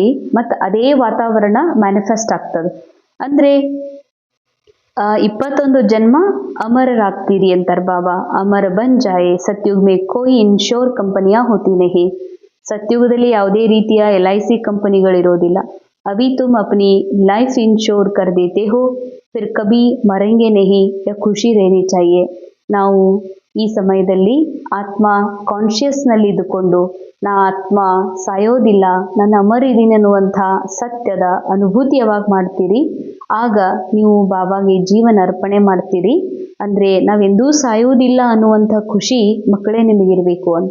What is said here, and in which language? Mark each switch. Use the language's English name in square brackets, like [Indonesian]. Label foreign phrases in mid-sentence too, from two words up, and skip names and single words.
[Kannada] ಮತ್ತು ಅದೇ ವಾತಾವರಣ ಮ್ಯಾನಿಫೆಸ್ಟ್ ಆಗ್ತದೆ. ಅಂದ್ರೆ 21 ಜನ್ಮ ಅಮರರಾಗ್ತೀರಿ ಅಂತಾರೆ ಬಾಬಾ. [Hindi] अमर बन जाए सतयुग में कोई इंश्योर कंपनियां होती नहीं. [Kannada] ಸತ್ಯುಗದಲ್ಲಿ ಯಾವುದೇ ರೀತಿಯ LIC ಕಂಪನಿಗಳಿರೋದಿಲ್ಲ. [Hindi] अभी तुम अपनी लाइफ इंश्योर कर देते हो, फिर कभी मरेंगे नहीं, या ಖುಷಿ रहनी चाहिए. [Kannada] ನಾವು ಈ ಸಮಯದಲ್ಲಿ ಆತ್ಮ ಕಾನ್ಶಿಯಸ್ನಲ್ಲಿ ಇದ್ದುಕೊಂಡು, ನಾ ಆತ್ಮ ಸಾಯೋದಿಲ್ಲ, ನಾನು ಅಮರಿದ್ದೀನಿ ಅನ್ನುವಂಥ ಸತ್ಯದ ಅನುಭೂತಿ ಯಾವಾಗ ಮಾಡ್ತೀರಿ ಆಗ ನೀವು ಬಾಬಾಗೆ ಜೀವನ ಅರ್ಪಣೆ ಮಾಡ್ತೀರಿ. ಅಂದರೆ ನಾವೆಂದೂ ಸಾಯೋದಿಲ್ಲ ಅನ್ನುವಂಥ ಖುಷಿ ಮಕ್ಕಳೇ ನಿಮಗಿರಬೇಕು ಅಂತ.